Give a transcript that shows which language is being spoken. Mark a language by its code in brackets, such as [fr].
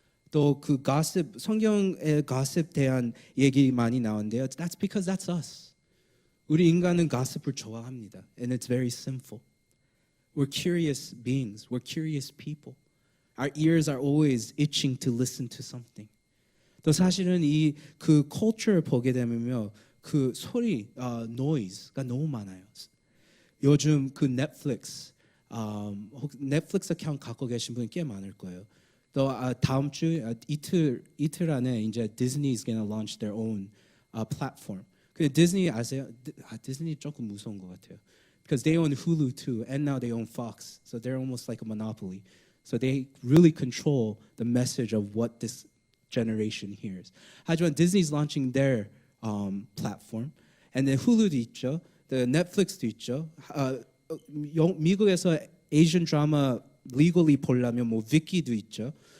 [ko] 또 그 gossip, 성경의 gossip 대한 얘기 많이 나오는데요. [en] That's because that's us. [ko] 우리 인간은 gossip을 좋아합니다. [en] And it's very sinful. We're curious beings. We're curious people. Our ears are always itching to listen to something. [ko] 또 사실은 이 그 culture 보게 되면요. 그 소리, noise가 너무 많아요. 요즘 그 넷플릭스 어카운트 갖고 계신 분이 꽤 많을 거예요. 또 다음 주 이틀 안에 이제 [en] Disney is gonna launch their own platform. [ko] 근데 디즈니 아세요? 디즈니 조금 무서운 것 같아요. [en] Because they own Hulu too, and now they own Fox, so they're almost like a monopoly. So they really control the message of what this generation hears. [ko] 하지만 [en] Disney's launching their platform, and then Hulu도 있죠, the Netflix도 있죠. [ko] 미국에서 [en] Asian drama legally [ko] 보려면 뭐 위키도 있죠.